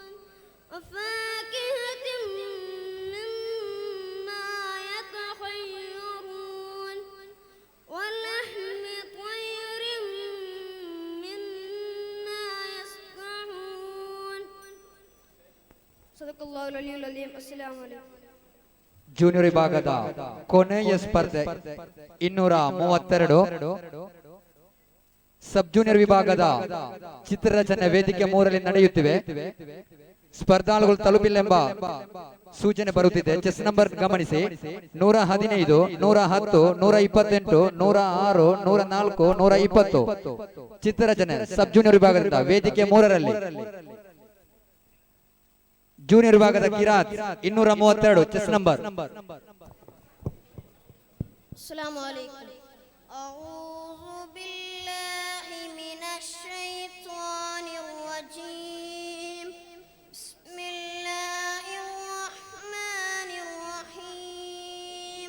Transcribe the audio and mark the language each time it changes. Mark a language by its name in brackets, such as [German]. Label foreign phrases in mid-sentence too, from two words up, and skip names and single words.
[Arabic] وفاكهة مما يتخيرون ولحم طير مما يصنعون. صدق الله العلي العظيم. السلام عليكم. [Kannada] ಜೂನಿಯರ್ ವಿಭಾಗದ ಕೊನೆಯ ಸ್ಪರ್ಧೆ 232. [English] sub junior [Kannada] ವಿಭಾಗದ ಚಿತ್ರರಚನೆ ವೇದಿಕೆ 3ರಲ್ಲಿ ನಡೆಯುತ್ತಿವೆ. ಸ್ಪರ್ಧಾಳುಗಳು ತಲುಪಿಲ್ಲೆಂಬ ಸೂಚನೆ ಬರುತ್ತಿದೆ. [English] chest number ಗಮನಿಸಿ. 115, 110, 128, 106, 104, 120. [Kannada] ಚಿತ್ರರಚನೆ [English] sub junior [Kannada] ವಿಭಾಗದಿಂದ ವೇದಿಕೆ 3ರಲ್ಲಿ. ಜೂನಿಯರ್ ವಿಭಾಗದ ಕಿರಾತ್ 232 [English] chest number. [Arabic] السلام عليكم. أعوذ بالله من الشيطان الرجيم. بسم الله الرحمن الرحيم.